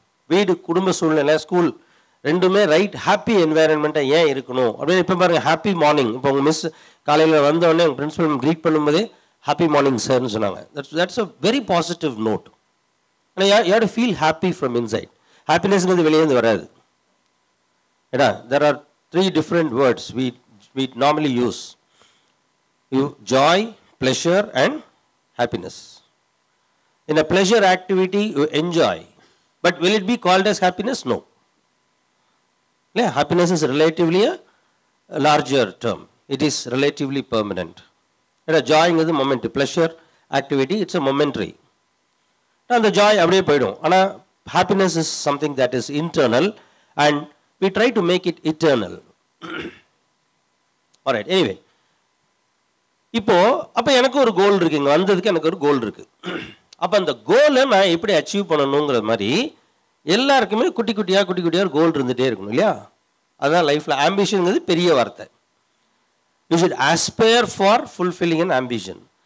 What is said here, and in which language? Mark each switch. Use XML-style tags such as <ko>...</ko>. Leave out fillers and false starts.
<ta>வீடு, குடும்ப சூழ்நிலை, ஸ்கூல் ரெண்டுமே ரைட் ஹாப்பி என்வாயரன்மெண்ட்டை ஏன் இருக்கணும் அப்படின்னு. இப்போ பாருங்கள், ஹாப்பி மார்னிங். இப்போ உங்கள் மிஸ் காலையில் வந்தோடனே உங்கள் பிரின்ஸிபல் க்ரீட் பண்ணும்போதே ஹாப்பி மார்னிங் சார்னு சொன்னாங்க.</ta> <en>That's a very positive note.</en> <ta>ஆனால்</ta> <en>You have to feel happy from inside.</en> <ta>ஹாப்பினஸ்ங்கிறது வெளியேந்து வராது.</ta> <en>ஏடா, there are 3 different words we normally use. Joy, pleasure and happiness. In a pleasure activity you enjoy, but will it be called as happiness? No. Yeah, happiness is relatively a larger term. It is relatively permanent. Joy is a momentary. Pleasure activity, it's a momentary. And the joy</en> <ta>அப்படியே போய்டும்.</ta> <en>ஆனால் happiness is something that is internal and we try to make it eternal. Alright, anyway.</en> <ta>அப்போ எனக்கு ஒரு கோல் இருக்குது, இங்கே வந்ததுக்கு எனக்கு ஒரு கோல் இருக்குது. அப்போ அந்த கோலை நான் எப்படி அச்சீவ் பண்ணணுங்கிற மாதிரி எல்லாருக்குமே குட்டி குட்டியாக ஒரு கோல் இருந்துகிட்டே இருக்கணும் இல்லையா? அதுதான் லைஃப்பில் ஆம்பிஷனுங்கிறது பெரிய வார்த்தை.</ta> <en>You should aspire for fulfilling an ambition.</en>